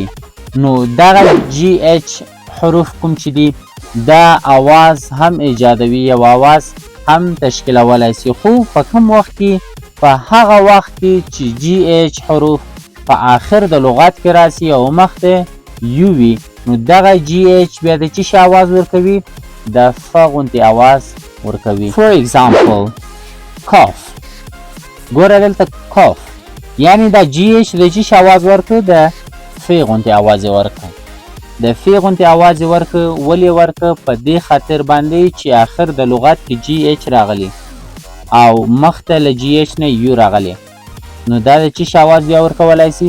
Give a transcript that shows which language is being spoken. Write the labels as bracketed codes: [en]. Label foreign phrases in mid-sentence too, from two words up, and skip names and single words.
[ps] نو دغه جی ایچ حروف کوم چې دي دا آواز هم ایجادوي یا آواز هم تشکیلولی سي خو په کوم وخت کې په هغه وخت کې چې جی ایچ حروف په آخر د لغات کې راسي او مخته یو وي نو دغه جی ایچ بیا د څه شي آواز ورکوي د ف غوندې آواز ورکوي. [en] for example cough [ps] ګوره دلته cough یعنی دا جی ایچ د څه شي آواز ورکوي د ف فی غونتې اواز یې ورکړه. د فی غونتې اواز یې ورکړه. ولې ورکړه؟ په دې خاطر باندې چې آخر د لغت کې جی ایچ راغلی او مخته له جی ایچ نه یو راغلی، نو دا د چی شي اواز بیا ورکولی سي؟